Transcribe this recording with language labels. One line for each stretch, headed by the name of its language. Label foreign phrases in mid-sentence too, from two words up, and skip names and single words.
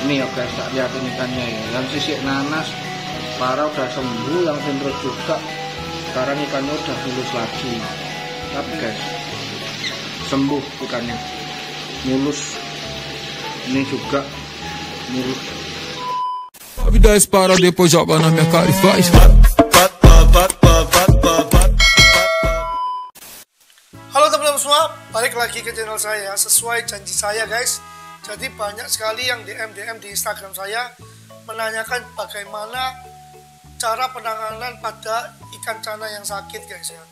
Indonesian: Ini ya guys, tak lihatin ikannya ya. Yang sisik nanas parah udah sembuh, yang sentro juga sekarang ikannya udah mulus lagi. Tapi guys, sembuh ikannya, mulus. Ini juga mulus.
Portuguese: A vida dispara, depois joga na minha cara e faz.
Indonesian: Halo teman-teman semua, balik lagi ke channel saya. Sesuai janji saya guys, jadi banyak sekali yang DM di Instagram saya menanyakan bagaimana cara penanganan pada ikan cana yang sakit guys ya.